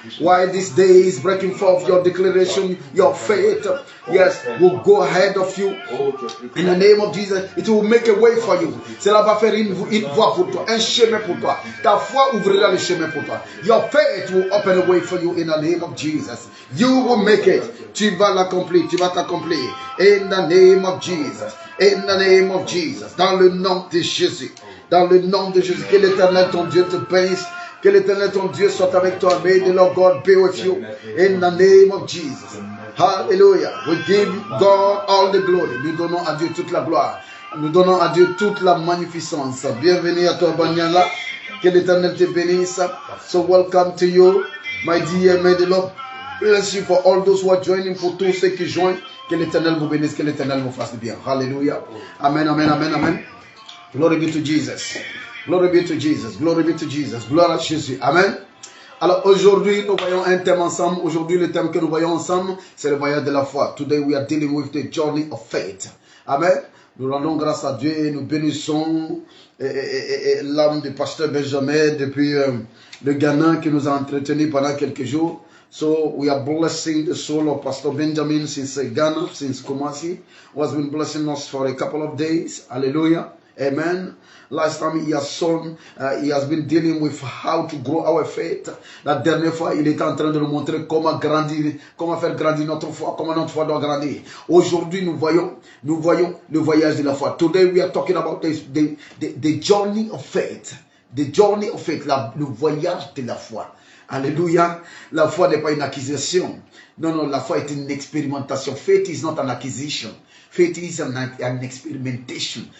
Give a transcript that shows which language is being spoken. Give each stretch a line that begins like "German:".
English: While this day is breaking forth, your declaration, your faith, yes, will go ahead of you. In the name of Jesus, it will make a way for you.
French: Cela va faire une voie pour toi, un chemin pour toi. Ta foi ouvrira le chemin pour toi.
English: Your faith will open a way for you in the name of Jesus. You will make it.
French: Tu vas l'accomplir, tu vas t'accomplir.
English: In the name of Jesus. In the name of Jesus.
French: Dans le nom de Jésus. Dans le nom de Jésus. Que l'Éternel ton Dieu te bénisse. Que l'Éternel ton Dieu soit avec toi.
English: May the Lord God be with you. In the name of Jesus. Hallelujah. We give God all the glory.
French: Nous donnons à Dieu toute la gloire. Nous donnons à Dieu toute la magnificence. Bienvenue à toi, Banyala. Que l'Éternel te bénisse.
English: So welcome to you, my dear. May the Lord bless you for all those who are joining,
French: pour tous ceux qui joignent. Que l'Éternel vous bénisse, que l'Éternel vous fasse du bien.
English: Hallelujah. Amen, amen, amen, amen. Glory be to Jesus. Glory be to Jesus. Glory be to Jesus.
French: Gloire à Jésus.
English: Amen.
French: Alors aujourd'hui, nous voyons un thème ensemble. Aujourd'hui, le thème que nous voyons ensemble, c'est le voyage de la foi.
English: Today we are dealing with the journey of faith. Amen.
French: Nous rendons grâce à Dieu et nous bénissons l'âme du pasteur Benjamin depuis le Ghana qui nous a entretenus pendant quelques jours.
English: So we are blessing the soul of Pastor Benjamin since Ghana, since Kumasi, who has been blessing us for a couple of days. Hallelujah. Amen. Last time he has been dealing with how to grow our faith.
French: La dernière fois, il était en train de nous montrer comment grandir, comment faire grandir notre foi, comment notre foi doit grandir. Aujourd'hui, nous voyons le voyage de la foi.
English: Today we are talking about the journey of faith. The journey of faith,
French: le voyage de la foi. Alléluia. La foi n'est pas une acquisition. Non, non, la foi est une expérimentation.
English: Faith is not an acquisition. Faith is an experimentation.